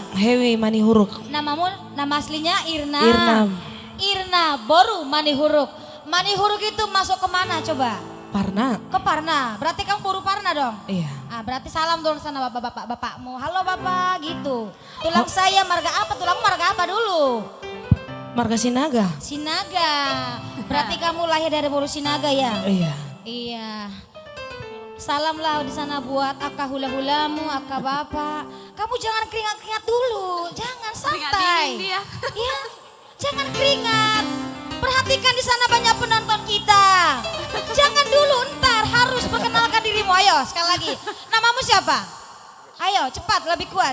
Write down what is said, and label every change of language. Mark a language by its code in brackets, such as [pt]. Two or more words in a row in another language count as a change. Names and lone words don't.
[id] Hewi Manihuruk. Nama aslinya Irna. Irna. Irna Boru Manihuruk. Manihuruk itu masuk kemana coba? Parna. Ke Parna, berarti kamu buru Parna dong? Iya. Ah, berarti salam dulu sana bapakmu. Halo bapak gitu. Tulang saya marga apa? Tulangmu marga apa dulu? Marga Sinaga. Sinaga. Berarti kamu lahir dari buru Sinaga ya? Iya. Iya. Salamlah di sana buat [bbc] aka hula-hulamu, [id] aka bapak. Kamu jangan keringat-keringat dulu, jangan Keringat santai. dingin dia. Iya, jangan keringat. Perhatikan di sana banyak penonton kita. Jangan dulu, ntar harus perkenalkan dirimu. Ayo sekali lagi. Namamu siapa? Ayo cepat, lebih kuat.